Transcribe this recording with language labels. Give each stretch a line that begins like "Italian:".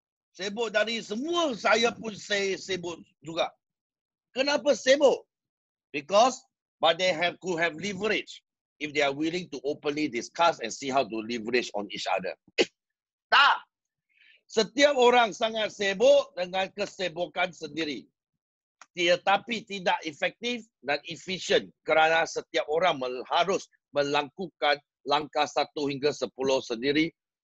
Malay: Sibuk dari semua, saya pun sibuk juga. Kenapa sibuk?
English: Because but they could have leverage if they are willing to openly discuss and see how to leverage on each other.
Malay: Tak. Setiap orang sangat sibuk dengan kesibukan sendiri. Tetapi tidak efektif dan efisien kerana setiap orang harus melakukan langkah 1 hingga 10 sendiri.